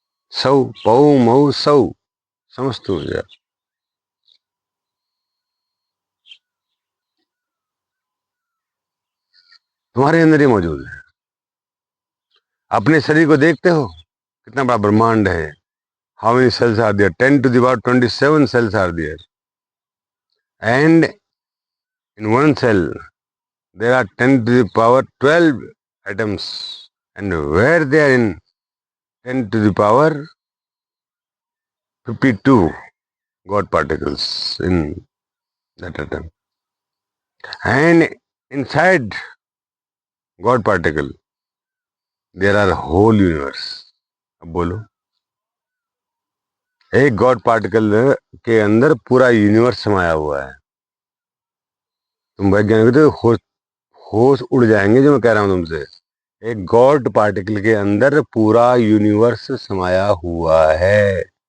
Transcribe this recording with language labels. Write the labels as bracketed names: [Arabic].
[Hindi] सऊ, पऊ मऊ सऊ समस्त ऊर्जा। तुम्हारे अंदर ही मौजूद है। अपने शरीर को देखते हो, कितना बड़ा ब्रह्मांड है। [English] How many cells are there? 10 to the power 27 cells are there, and in one cell there are 10 to the power 12 atoms, and where they are in 10 to the power 52 God particles in that atom, and inside God particle there are whole universe. [Hindi] अब बोलो, एक God particle के अंदर पूरा universe समाया हुआ है। तुम वैज्ञानिक तो होश होश उड़ जाएंगे जो मैं कह रहा हूं तुमसे। एक गॉड पार्टिकल के अंदर पूरा यूनिवर्स समाया हुआ है।